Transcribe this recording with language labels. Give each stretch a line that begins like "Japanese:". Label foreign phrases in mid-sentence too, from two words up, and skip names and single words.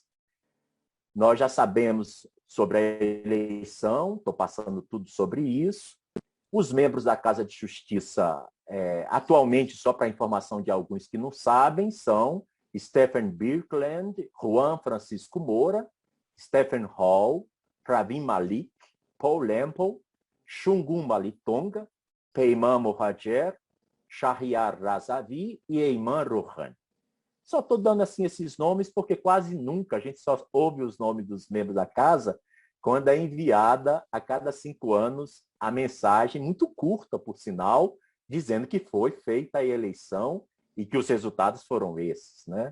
Portuguese: Nós já sabemos sobre a eleição, estou passando tudo sobre isso. Os membros da Casa de Justiça, atualmente, só para informação de alguns que não sabem, são Stephen Birkeland, Juan Francisco Moura, Stephen Hall, Pravin Malik, Paul Lemple, Shungun Malitonga, Peyman Mohajer, Shahriar Razavi e Eiman Rohani. Só estou dando assim esses nomes porque quase nunca a gente só ouve os nomes dos membros da casa quando é enviada a cada 5 anos a mensagem, muito curta, por sinal, dizendo que foi feita a eleição e que os resultados foram esses, né?